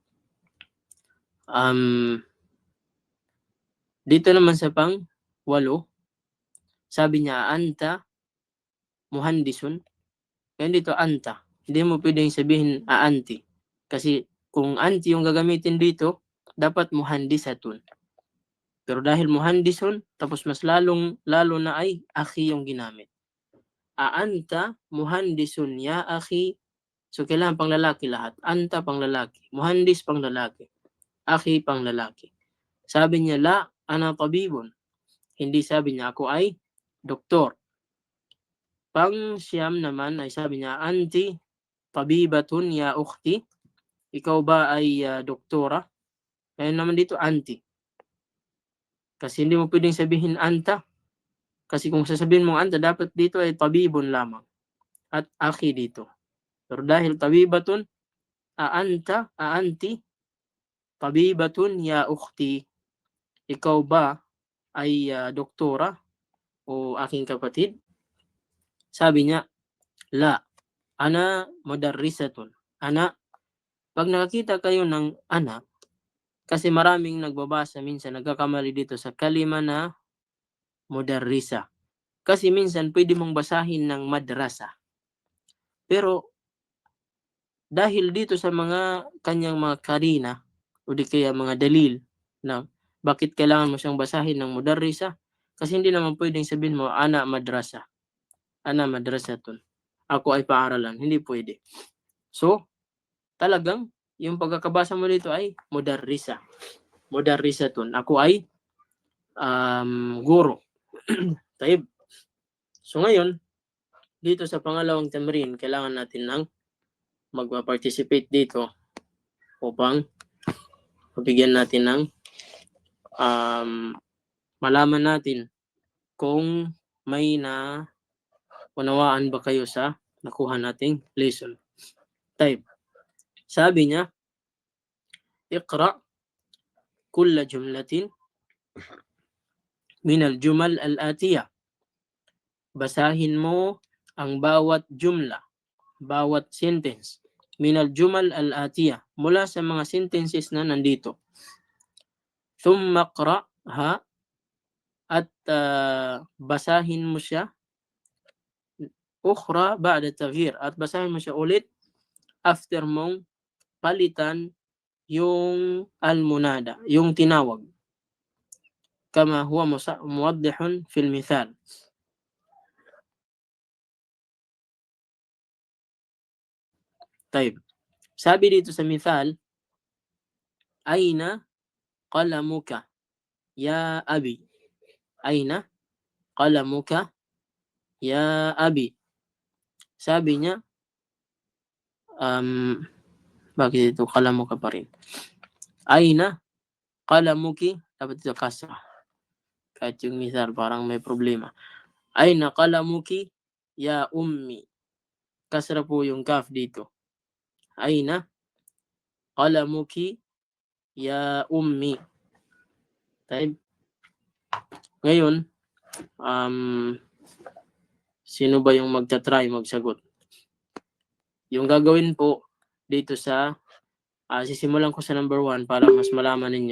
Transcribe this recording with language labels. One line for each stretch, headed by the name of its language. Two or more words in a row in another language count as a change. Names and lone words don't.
Filipino: Dito naman sa pang-walo, sabi niya,
Arabic: anta muhandisun.
Filipino: Kaya dito, anta. Hindi mo pwedeng sabihin, anti. Kasi kung anti yung gagamitin dito, dapat muhandisatun. Pero dahil muhandisun, tapos mas lalo na ay akhi yung ginamit.
Arabic: Anta muhandisun ya akhi.
Filipino: So kailangan pang lalaki lahat. Anta pang lalaki. Muhandis pang lalaki. Akhi pang lalaki. Sabi niya,
Arabic: la, ana tabibun.
Filipino: Hindi sabi niya, ako ay doktor. Pang-siyam naman ay sabi niya,
Arabic: anti tabibatun ya ukhti.
Filipino: Ikaw ba ay doktora? Ngayon naman dito, anti. Kasi hindi mo pwedeng sabihin anta. Kasi kung sasabihin mo anta, dapat dito ay tabibun lamang. At akhi dito. Pero dahil
Arabic: tabibatun, anti, tabibatun ya ukhti.
Filipino: Ikaw ba ay doktora o aking kapatid? Sabi niya,
Arabic: la, ana mudarrisatun.
Filipino: Ana, pag nakakita kayo ng ana, kasi maraming nagbabasa minsan, nagkakamali dito sa kalima na mudarrisa. Kasi minsan pwede mong basahin ng madrasa. Pero dahil dito sa mga kanyang mga karina o di kaya mga dalil na bakit kailangan mo siyang basahin ng mudarrisa, kasi hindi naman pwedeng sabihin mo
Arabic: ana madrasa. Ana madrasatun.
Filipino: Ako ay paaralan. Hindi pwede. So, talagang yung pagkakabasa mo dito ay mudarrisa. Mudarrisatun. Ako ay guro. Taib. So ngayon, dito sa pangalawang tamrin, kailangan natin ng magpa-participate dito upang mabigyan natin ng malaman natin kung may unawaan ba kayo sa nakuha nating lesson. Taib. Sabi niya,
Arabic: iqra kulla jumlatin min al-jumal al-atiyah.
Filipino: Basahin mo ang bawat jumla, bawat sentence,
Arabic: min al-jumal al-atiyah,
Filipino: mula sa mga sentences na nandito.
Arabic: Thumma qra'ha,
Filipino: at basahin mo siya,
Arabic: ukhra ba'da taghyir,
Filipino: at basahin mo siya ulit after mong palitan yung al-munada, yung tinawag.
Arabic: Kama huwa muwaddihun fil mithal.
Filipino: Taib. Sabi dito sa mithal,
Arabic: Aina qalamuka ya abi. Aina qalamuka ya abi.
Filipino: Sabi niya, bakit ito qalamuka pa rin?
Arabic: Aina qalamuki,
Filipino: dapat ito kasra. Kahit yung mithal parang may problema.
Arabic: Aina qalamuki ya ummi.
Filipino: Kasra po yung kaf dito.
Arabic: Aina qalamuki ya ummi.
Filipino: Taib. Ngayon, sino ba yung magta-try magsagot? Yung gagawin po dito sa sisimulan ko sa number 1 para mas malaman ninyo.